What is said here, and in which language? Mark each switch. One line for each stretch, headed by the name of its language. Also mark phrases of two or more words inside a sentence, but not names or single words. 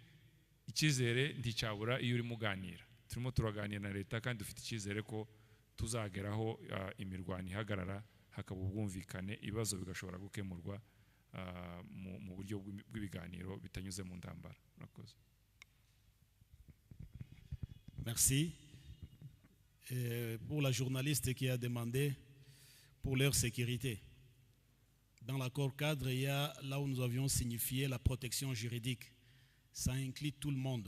Kinyarwanda: Icyizere nticyabura iyo uri muganira. Turimo turaganira na leta kandi dufite icyizere ko tuzageraho imirwano ihagarara hakaba ubwumvikane ibibazo bigashobora gukemurwa mu buryo bw'ibiganiro bitanyuze mu ndambara. Murakoze.
French: Merci. Pour la journaliste qui a demandé pour leur sécurité. Dans l'accord cadre, il y a là où nous avions signifié la protection juridique. Ça inclut tout le monde.